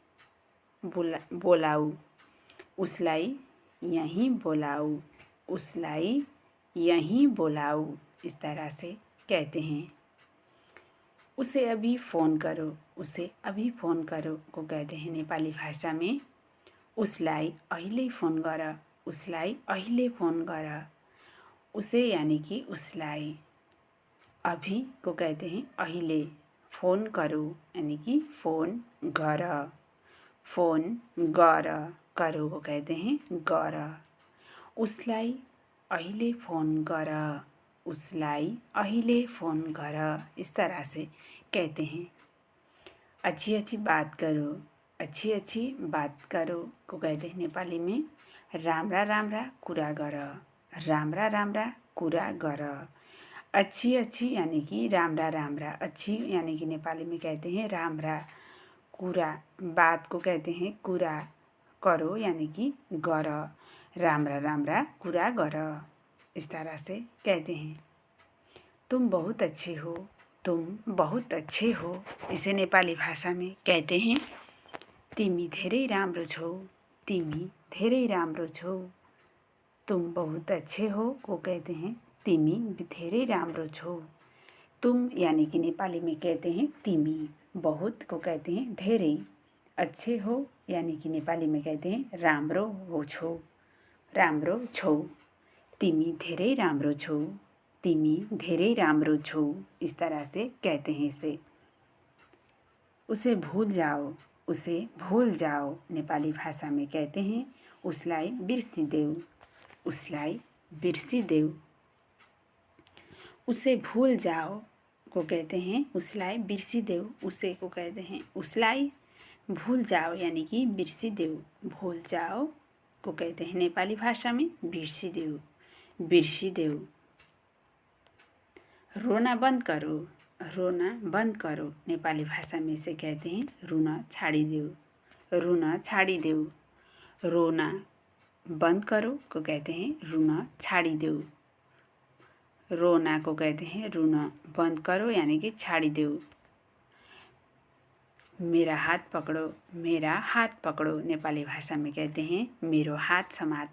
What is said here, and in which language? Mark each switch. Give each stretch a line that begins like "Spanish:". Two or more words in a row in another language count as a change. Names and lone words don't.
Nepali: बोलाओ। उसलाई यहीं बोलाओ। उसलाई यहीं बोलाओ।
Hindi: इस तरह से कहते हैं। उसे अभी फ़ोन करो। उसे अभी फ़ोन करो को कहते हैं नेपाली भाषा में
Nepali: उसलाई अहिले फ़ोन गर। उसलाई अहिले फ़ोन गर।
Hindi: उसे यानी कि उसलाई अभी को कहते हैं अहिले। फ़ोन करो यानी कि
Nepali: फ़ोन गर। फ़ोन गर।
Hindi: करो को कहते हैं गर।
Nepali: उसलाई अहिले फ़ोन गर। उसलाई अहिले फ़ोन गर।
Hindi: इस तरह से कहते हैं। अच्छी अच्छी बात करो। अच्छी अच्छी बात करो को कहते हैं नेपाली में
Nepali: राम्रा राम्रा कुरा गर। राम्रा राम्रा कुरा गर।
Hindi: अच्छी अच्छी यानी कि
Nepali: राम्रा राम्रा।
Hindi: अच्छी यानी कि नेपाली में कहते हैं राम्रा। कुरा बात को कहते हैं कुरा। करो यानी कि
Nepali: गर। राम्रा राम्रा कुरा गर।
Hindi: इस तरह से कहते हैं। तुम बहुत अच्छे हो। तुम बहुत अच्छे हो। इसे नेपाली भाषा में कहते हैं
Nepali: तिमी धेरै राम्रो छौ। तिमी धेरै राम्रो छौ।
Hindi: तुम बहुत अच्छे हो को कहते हैं
Nepali: तिमी धेरै राम्रो छौ।
Hindi: तुम यानी कि नेपाली में कहते हैं तिमी। बहुत को कहते हैं धेरै। अच्छे हो यानी कि नेपाली में कहते हैं
Nepali: राम्रो हो छौ। राम्रो छौ। तिमी धेरै राम्रो छौ। तिमी धेरै राम्रो छौ।
Hindi: इस तरह से कहते हैं इसे। उसे भूल जाओ। उसे भूल जाओ नेपाली भाषा में कहते हैं
Nepali: उसलाई बिर्सिदेऊ। उसलाई बिर्सिदेऊ।
Hindi: उसे भूल जाओ को कहते हैं
Nepali: उसलाई बिर्सिदेऊ।
Hindi: उसे को कहते हैं उसलाई भूल जाओ यानी कि बिर्सिदेऊ। भूल जाओ को कहते हैं नेपाली भाषा में बिर्सिदेऊ। बिर्सिदेऊ। रोना बंद करो। रोना बंद करो नेपाली भाषा में इसे कहते हैं
Nepali: रुन छाडिदेऊ।
Hindi: रुन छाडिदेऊ। रोना बंद करो को कहते हैं
Nepali: रुन छाडिदेऊ।
Hindi: रोना को कहते हैं रुन बंद करो यानी कि छाडिदेऊ। मेरा हाथ पकड़ो। मेरा हाथ पकड़ो नेपाली भाषा में कहते हैं
Nepali: मेरो हाथ समात।